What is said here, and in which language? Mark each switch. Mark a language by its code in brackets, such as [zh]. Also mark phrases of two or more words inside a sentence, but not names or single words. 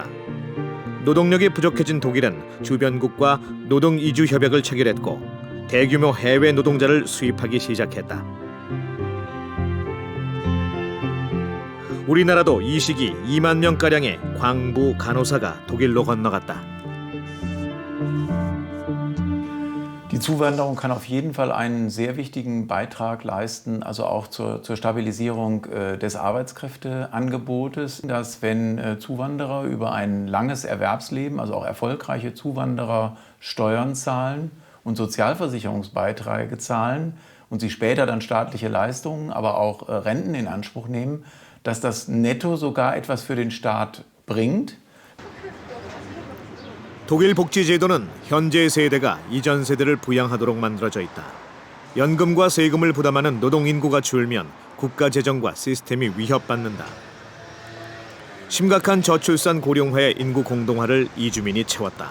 [ko] 노동력이 부족해진 독일은 주변국과 노동 이주 협약을 체결했고 대규모 해외 노동자를 수입하기 시작했다. 우리나라도 이 시기 2만 명가량의 광부 간호사가 독일로 건너갔다. [de] Die Zuwanderung kann auf jeden Fall einen sehr wichtigen Beitrag leisten, also auch zur Stabilisierung des Arbeitskräfteangebotes, dass wenn Zuwanderer über ein langes Erwerbsleben, also auch erfolgreiche Zuwanderer, Steuern zahlen und Sozialversicherungsbeiträge zahlen und sie später dann staatliche Leistungen, aber auch Renten in Anspruch nehmen, dass das netto sogar etwas für den Staat bringt. [ko] 독일 복지제도는 현재 세대가 이전 세대를 부양하도록 만들어져 있다. 연금과 세금을 부담하는 노동인구가 줄면 국가 재정과 시스템이 위협받는다. 심각한 저출산 고령화의 인구 공동화를 이주민이 채웠다.